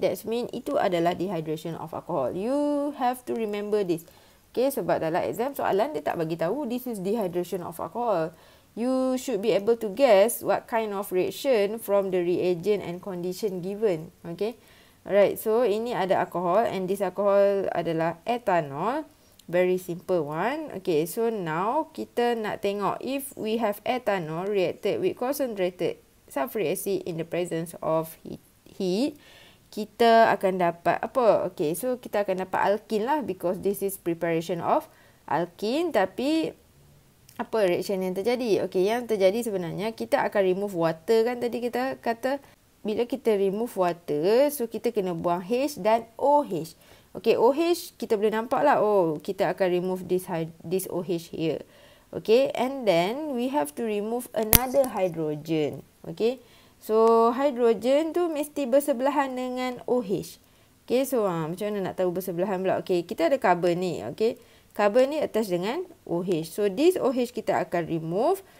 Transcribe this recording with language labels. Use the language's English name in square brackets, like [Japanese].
[English] That means [Malay] itu adalah [English] dehydration of alcohol. You have to remember this. Okay, [Malay] sebab dalam exam soalan dia tak bagi tahu [English] this is dehydration of alcohol. You should be able to guess what kind of reaction from the reagent and condition given. Okay. Alright, so [Malay] ini ada [English] alcohol and this alcohol [Malay] adalah [English] ethanol. Very simple one. Okay, so now [Malay] kita nak tengok [English] if we have ethanol reacted with concentrated sulfuric acid in the presence of heat, [Malay] kita akan dapat apa? [English] Okay, so [Malay] kita akan dapat alkene lah [English] because this is preparation of alkene. [Malay] Tapi apa reaction yang terjadi? Okay, yang terjadi sebenarnya kita akan [English] remove water [Malay] kan tadi kita kata. Bila kita [English] remove water, [Malay] so kita kena buang H dan OH. Okay, OH kita boleh nampak lah. [English] Oh, [Malay] kita akan [English] remove this OH here. Okay, and then we have to remove another hydrogen. [Malay] Okay, so hydrogen tu mesti bersebelahan dengan OH. Okay, so macam mana nak tahu bersebelahan pula? Okay, kita ada carbon ni. Okay, carbon ni attach dengan OH. So, this OH kita akan remove.